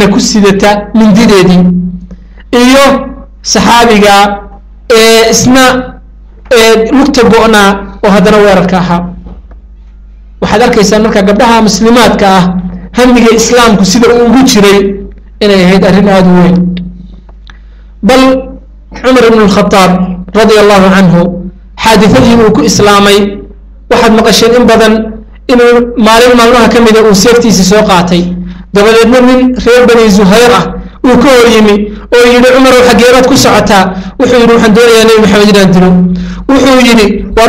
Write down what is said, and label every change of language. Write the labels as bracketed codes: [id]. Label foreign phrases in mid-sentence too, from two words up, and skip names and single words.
[so] ku sidata mindideedii iyo saxaabiga isna lugta go'na oo hadana weerarka ahaa waxaad arkaysaa marka gabdhaha muslimaadka ah hamiga islaamku sida uu ugu jiray inay ahayd arrin aad u weyn bal Umar ibn al-Khattab radiyallahu anhu xaadithadii uu ku islaamay waxaad maqasheen in badan inuu maalin maalmaha ka mid ah uu seeftiisa soo qaatay dabadeedna nin reer bani Zuhayr ah uu ka hor yimi oo yidhi Umar xageeraad ku socotaa wuxuu yidhi waxaan doonayaa Nabi Maxamed inaan dilo wuxuu yidhi war